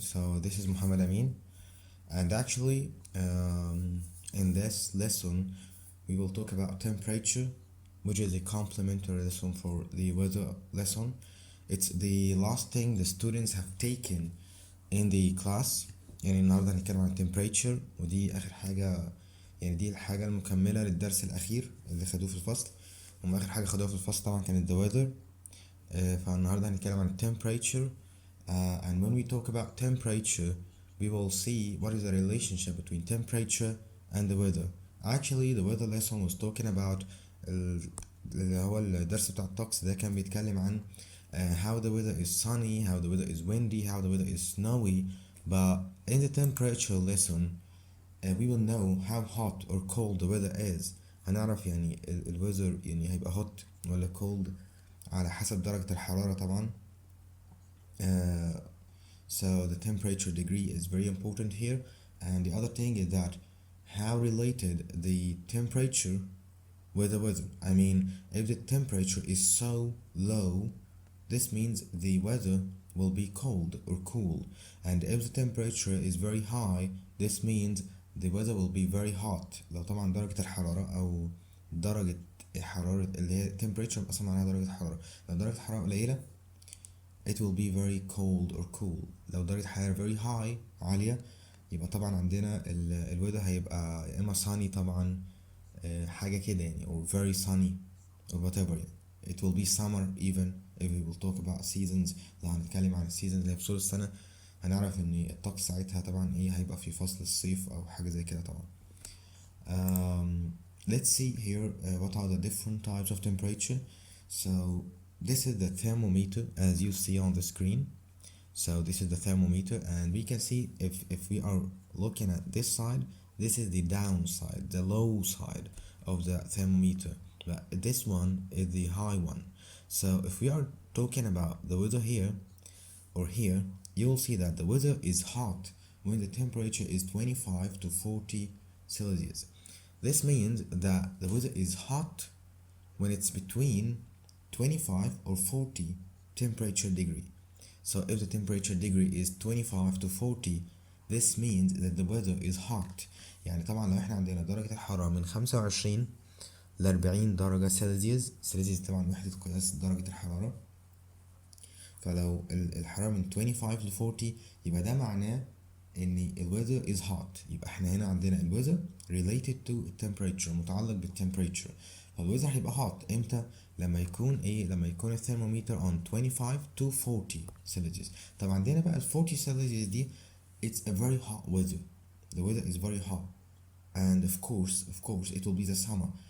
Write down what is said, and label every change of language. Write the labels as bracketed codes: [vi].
[en] So this is Mohamed Amin, and actually, in this lesson, we will talk about temperature, which is a complementary lesson for the weather lesson. It's the last thing the students have taken in the class. [ar] يعني النهارده هنتكلم عن temperature، ودي آخر حاجة، يعني دي الحاجة المكملة للدرس الأخير اللي خدوه في الفصل. هم آخر حاجة خدوها في الفصل طبعا كانت [en] the weather. [ar] فالنهارده هنتكلم عن temperature. [en] And when we talk about temperature, we will see what is the relationship between temperature and the weather. Actually, the weather lesson was talking about [ar] اللي هو الدرس بتاع الطقس ده كان بيتكلم عن [en] how the weather is sunny, how the weather is windy, how the weather is snowy. But in the temperature lesson, we will know how hot or cold the weather is. [ar] هنعرف يعني ال weather يعني هيبقى hot ولا cold على حسب درجة الحرارة طبعا. [en] So the temperature degree is very important here, and the other thing is that how related the temperature with the weather. I mean, if the temperature is so low, this means the weather will be cold or cool, and if the temperature is very high, this means the weather will be very hot. [ar] لو طبعا درجة الحرارة أو درجة حرارة اللي هي temperature أصلا معناها درجة حرارة، لو درجة الحرارة قليلة [en] it will be very cold or cool. [ar] لو درجة حرارة very high عالية يبقى طبعا عندنا الويذر هيبقى يا إما sunny طبعا، حاجة كده يعني، [en] or very sunny or whatever [ar] يعني. [en] It will be summer even if we will talk about seasons. [ar] لو هنتكلم عن السيزونز اللي في فصول السنة هنعرف ان الطقس ساعتها طبعا ايه هيبقى في فصل الصيف او حاجة زي كده طبعا. [en] Let's see here what are the different types of temperature. So this is the thermometer as you see on the screen. So this is the thermometer, and we can see if we are looking at this side, this is the downside, the low side of the thermometer, but this one is the high one. So if we are talking about the weather here or here, you will see that the weather is hot when the temperature is 25 to 40 Celsius. This means that the weather is hot when it's between 25 or 40 temperature degree. So if the temperature degree is 25 to 40, this means that the weather is hot. [ar] يعني طبعا لو احنا عندنا درجة الحرارة من 25 ل 40 درجة سلسيوس، سلسيوس طبعا وحدة قياس درجة الحرارة، فلو الحرارة من 25 ل 40 يبقى ده معناه ان ال [en] weather is hot. [ar] يبقى احنا هنا عندنا ال weather [en] related to temperature، [ar] متعلق بالtemperature. فال weather هيبقى hot امتى؟ لما يكون ايه؟ لما يكون الثرمومتر [en] on 25 to 40 Celsius. [ar] طب عندنا بقى ال 40 Celsius دي [en] it's a very hot weather. The weather is very hot, and of course it will be the summer.